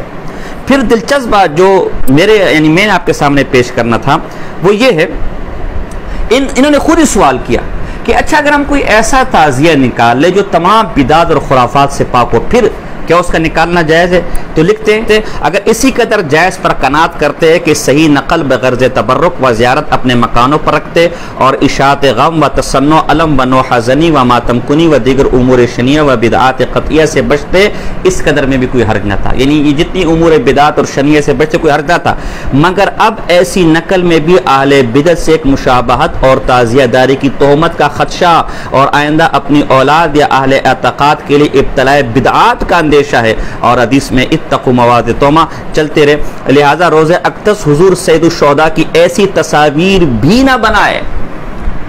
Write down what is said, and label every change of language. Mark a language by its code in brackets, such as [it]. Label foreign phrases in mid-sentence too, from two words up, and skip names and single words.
[ur] پھر دلچسپ بات جو میں نے آپ کے سامنے پیش کرنا تھا وہ یہ ہے، انہوں نے خود ہی سوال کیا کہ اچھا اگر ہم کوئی ایسا تعزیہ نکال لے جو تمام بدعات اور خرافات سے پاک ہو، پھر کیا اس کا نکالنا جائز ہے؟ تو لکھتے ہیں اگر اسی قدر جائز پر قناعت کرتے ہیں کہ صحیح نقل بغرض تبرک و زیارت اپنے مکانوں پر رکھتے اور اشاعت غم و تصنع علم و نوحہ زنی و ماتم کنی و دیگر امور شنیہ و بدعات قطعیہ سے بچتے، اس قدر میں بھی کوئی حرج نہ تھا، یعنی یہ جتنی امور بدعات اور شنیہ سے بچتے کوئی حرج نہ تھا، مگر اب ایسی نقل میں بھی اہل بدعت سے ایک مشابہت اور تعزیہ داری کی تہمت کا خدشہ اور آئندہ اپنی اولاد یا اہل اعتقاد کے لیے ابتلاء بدعات کا ہے، اور حدیث میں [ar] اتقوا مواد توما [ur] چلتے رہے، لہذا روزہ اقدس حضور سید الشہداء کی ایسی تصاویر بھی نہ بنائے